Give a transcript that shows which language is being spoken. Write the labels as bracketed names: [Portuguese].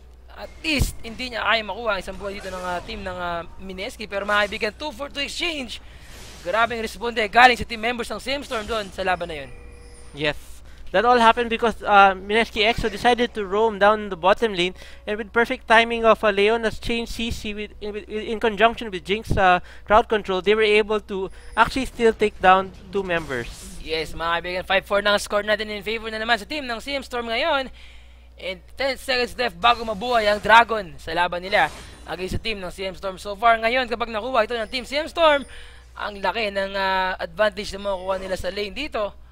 [Filipino] At least, hindi niya kaya makuha ang isang buhay dito ng team ng Mineski. Pero mga kaibigan, 2 for 2 exchange. Grabing responde galing sa team members ng CMStorm doon sa laban na yun. [English] Yes. That all happened because Mineski EXO decided to roam down the bottom lane, and with perfect timing of Leona's chain CC in conjunction with Jinx crowd control, they were able to actually still take down 2 members. [Filipino] Yes, mga kaibigan, 5-4 na ang score natin in favor na naman sa team ng CMStorm ngayon. And [English] 10 seconds left [Filipino] bago mabuhay ang Dragon sa laban nila against sa team ng CMStorm. [English] So far [Filipino] ngayon, kapag nakuha ito ng team CMStorm, ang laki ng advantage na makukuha nila sa lane dito.